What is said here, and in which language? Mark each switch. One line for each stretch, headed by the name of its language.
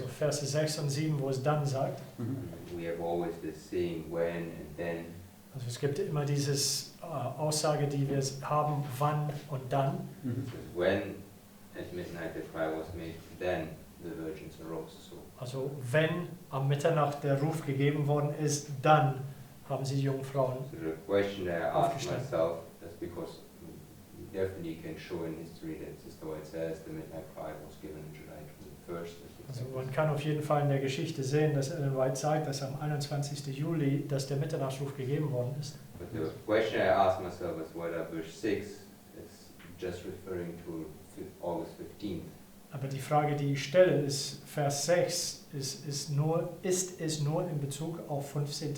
German: Also Verse 6 und 7, wo es dann sagt. Mhm.
English: We have always this saying when and then.
German: Also es gibt immer dieses Aussage, die wir haben, wann und dann. Mhm.
English: It says when at midnight the cry was made, then the virgins arose. So
German: Also wenn am Mitternacht der Ruf gegeben worden ist, dann haben sie Jungfrauen.
English: So the question that I asked
German: Aufgestanden.
English: myself is because we definitely can show in history that Sister White says the midnight cry was given in July 21st.
German: Also man kann auf jeden Fall in der Geschichte sehen, dass Ellen White sagt, dass am 21. Juli, dass der Mitternachtsruf gegeben worden ist.
English: But the question I asked myself is whether verse 6 is just referring to August 15th.
German: Aber die Frage, die ich stelle, ist, Vers 6 ist es nur in Bezug auf 15.